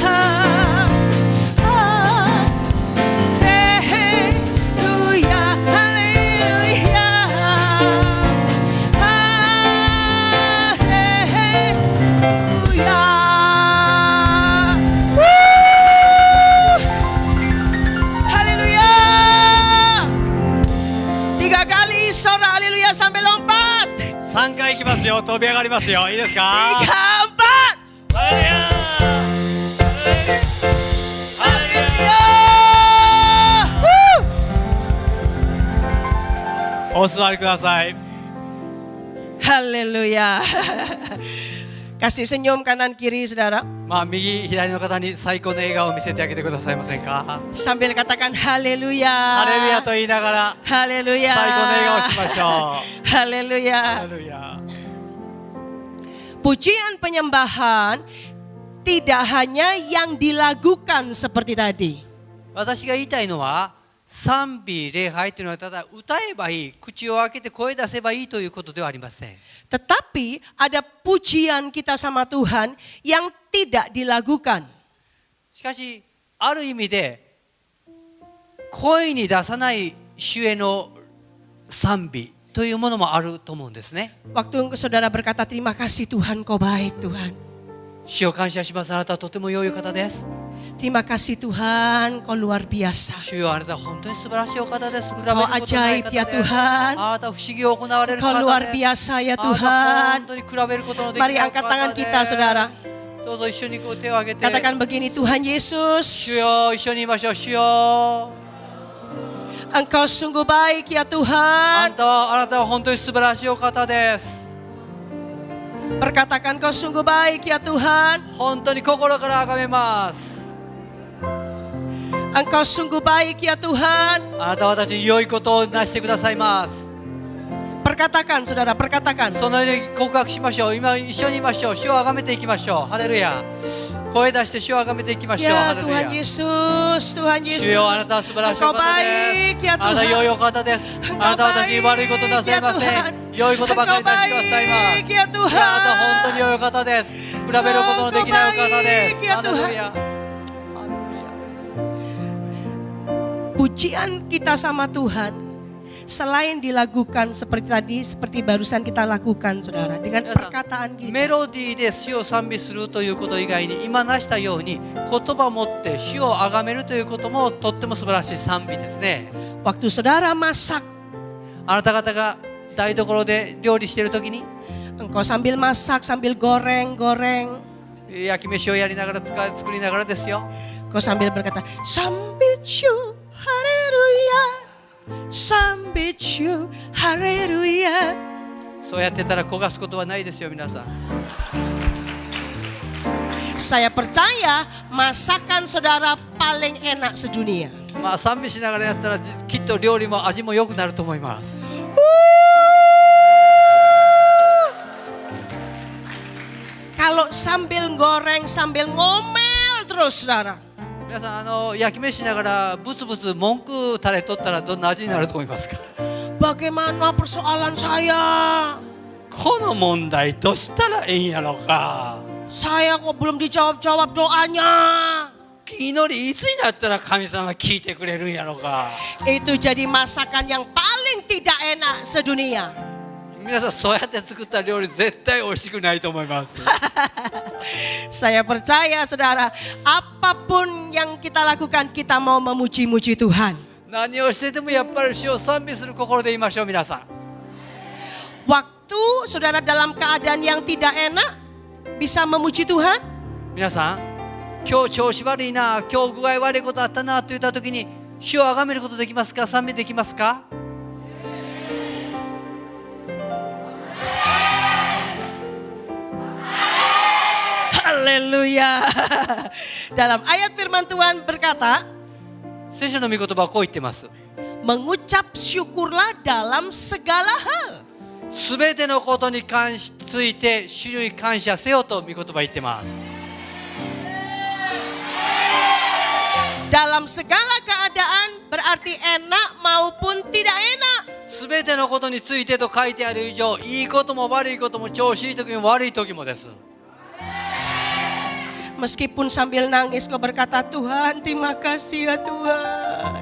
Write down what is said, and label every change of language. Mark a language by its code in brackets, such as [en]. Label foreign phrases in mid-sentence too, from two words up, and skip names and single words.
[id] Haleluya, haleluya. Haleluya. 3 kali sorak haleluya sampai lompat. [ja] 3 回いきますよ。飛び上がりますよ。いいです 3, か。 4. ハレルヤハレルヤ。お座りください。 [id] Haleluya. Kasih senyum kanan kiri saudara. [ja] まあ右左の方に最高の笑顔を見せてあげてくださいませんか。 [id] Sambil katakan [ja] ハレル [id] haleluya. [ja] ヤと言いながら [id] Haleluya. [ja] 最高の笑顔をしましょう。 [id] Haleluya. [ja] ハレルヤ。 [id] Pujian penyembahan tidak hanya yang dilakukan seperti tadi. [ja] 私が言いたいのは賛美礼拝というのはただ歌えばいい、口を開けて声出せばいいということではありません。 [id] Tetapi ada pujian kita sama Tuhan yang tidak dilakukan. [ja] しかしある意味で声に出さない主への賛美というものもあると思うんですね。 [id] Waktu saudara berkata terima kasih Tuhan, kau baik Tuhan. [ja] 主を感謝します。あなたはとても良い方です。 [id] Terima kasih Tuhan, kau luar biasa. [ja] 主よ、あなたは本当に素晴らしいお方です。比べる [id] Kau [ja] ことない [id] ajaib [ja] 方 [id] ya [ja] です。 [id] Tuhan. [ja] あなたは不思議を行われる [id] Kau [ja] 方 [id] luar [ja] です。 [id] biasa ya [ja] あなたは [id] Tuhan. [ja] 本当に比べることのできない [id] Mari [ja] お [id] angkat [ja] 方 [id] tangan [ja] です。 [id] kita saudara. [ja] どうぞ一緒にこう手を挙げて。 [id] Katakan begini, Tuhan [ja] 主 [id] Yesus, [ja] よ、一緒に言いましょう。主よ、 [id] Engkau sungguh baik ya [ja] あ [id] Tuhan. [ja] なたは本当に素晴らしいお方です。 [id] Perkatakan kau sungguh baik ya Tuhan. [ja] 本当に心から崇めます。 [id] Engkau sungguh baik ya Tuhan. [ja] あなたは私に良いことをなしてくださいます。 [id] Perkatakan saudara, perkatakan. [ja] そのように告白しましょう。今一緒に言いましょう。主を崇めていきましょう。ハレルヤ。声出して主を崇めていきましょう。ハ [id] Ya [ja] レル [id] Tuhan [ja] ヤ。 [id] Yesus, Tuhan [ja] 主 [id] Yesus. [ja] よ、あなたは素晴らしいお [id] Engkau [ja] 方で [id] baik [ja] す。 [id] ya [ja] あなたは良い [id] Tuhan. [ja] お方です。あなたは私に悪いことなさいません。良いことばかりなしてくださいます。 [id] Engkau baik ya [ja] あなたは本当 [id] Tuhan. [ja] に良いお方です。比べることのできないお方です。 [id] Engkau baik ya [ja] ハレルヤ。 [id] Pujian kita sama Tuhan selain dilakukan seperti tadi, seperti barusan kita lakukan saudara, dengan [ja] 皆さん [id] perkataan [ja] メ [id] kita. [ja] ロディーで主を賛美するということ以外に今なしたように言葉を持って主を崇めるということもとっても素晴らしい賛美ですね。 [id] Waktu saudara masak, [ja] あなた方が台所で料理している時に [id] engkau sambil masak, sambil goreng-goreng, [ja] 焼き飯をやりながら作りながらですよ。 [id] engkau sambil berkata, Sambit you, haleluya, Sambit you, haleluya. [ja] そうやってたら焦がすことはないですよ皆さん。 [id] Saya percaya masakan saudara paling enak sedunia. [ja] まあ賛美しながらやったらきっと料理も味も良くなると思います。 [id] Kalau sambil goreng, sambil ngomel terus saudara. [ja] 皆さん焼き飯しながらブツブツ文句タレ取ったらどんな味になると思いますか？ [id] Bagaimana persoalan saya? [ja] この問題どうしたらいいんやろか。 [id] Saya kok belum dijawab-jawab doanya. [ja] 祈りいつになったら神様聞いてくれるんやろか。 [id] Itu jadi masakan yang paling tidak enak sedunia. [ja] 皆さんそうやって作った料理絶対美味しくないと思います。 [id] Saya percaya saudara, apapun yang kita lakukan, kita mau memuji-muji Tuhan. [ja] 何をしててもやっぱり主を賛美する心でいましょう皆さん。 [id] Waktu saudara dalam keadaan yang tidak enak, bisa memuji Tuhan. [ja] 皆さん、今日調子悪いな、今日具合悪いことあったなと言った時に主を崇めることできますか？賛美できますか？ [id] Haleluya. Dalam ayat firman Tuhan berkata, [ja] 聖書の御言葉はこう言ってます。 [id] mengucap syukurlah dalam segala hal. [ja] すべてのことについて主に感謝せよと御言葉言ってます。 [id] Dalam segala keadaan berarti enak maupun tidak enak. [ja] すべてのことについてと書いてある以上、いいことも悪いことも調子いい時も悪い時もです。 [id] Meskipun sambil nangis kau berkata, Tuhan terima kasih ya Tuhan.